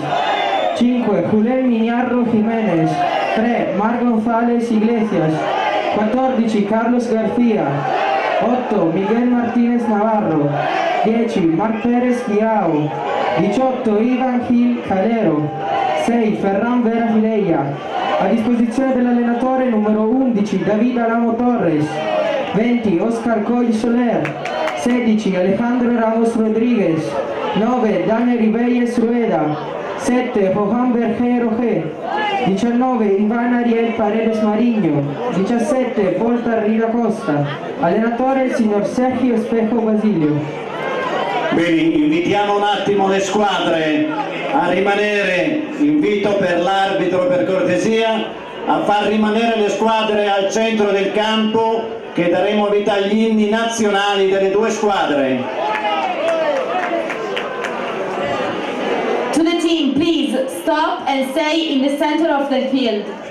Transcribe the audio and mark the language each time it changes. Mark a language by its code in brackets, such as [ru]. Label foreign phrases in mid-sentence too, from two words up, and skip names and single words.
[it] 5 Julen Miñarro Jiménez. 3 Mar González Iglesias. 14 Carlos García. 8 Miguel Martínez Navarro. 10 Marc Pérez Guiao. 18 Ivan Gil Calero. 6 Ferran Vera Fileia. A disposizione dell'allenatore numero 11 David Alamo Torres. 20 Oscar Coy Soler. 16 Alejandro Ramos Rodríguez. 9 Daniel Ribeyes Rueda. 7 Johan Bergero G. 19 Iván Ariel Paredes Mariño. 17 Volta Rida Costa. Allenatore il signor Sergio Espejo Basilio. Bene, invitiamo un attimo le squadre a rimanere, invito per l'arbitro per cortesia, a far rimanere le squadre al centro del campo che daremo vita agli inni nazionali delle due squadre. [en] To the team, please stop and stay in the center of the field.